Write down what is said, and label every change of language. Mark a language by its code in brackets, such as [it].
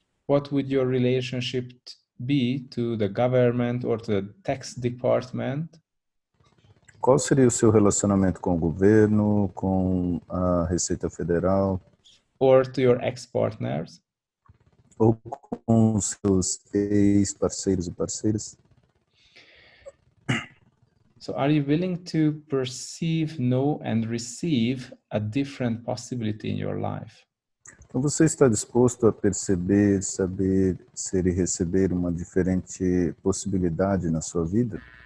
[en] What would your relationship be to the government or to the tax department? [pt] Qual seria o seu relacionamento com o governo, com a Receita Federal? [en] Or to your ex-partners? [pt] Ou com os seus ex-parceiros e parceiras? [en] So are you willing to perceive, know, and receive a different possibility in your life? [pt] Então você está disposto a perceber, saber, ser e receber uma diferente possibilidade na sua vida?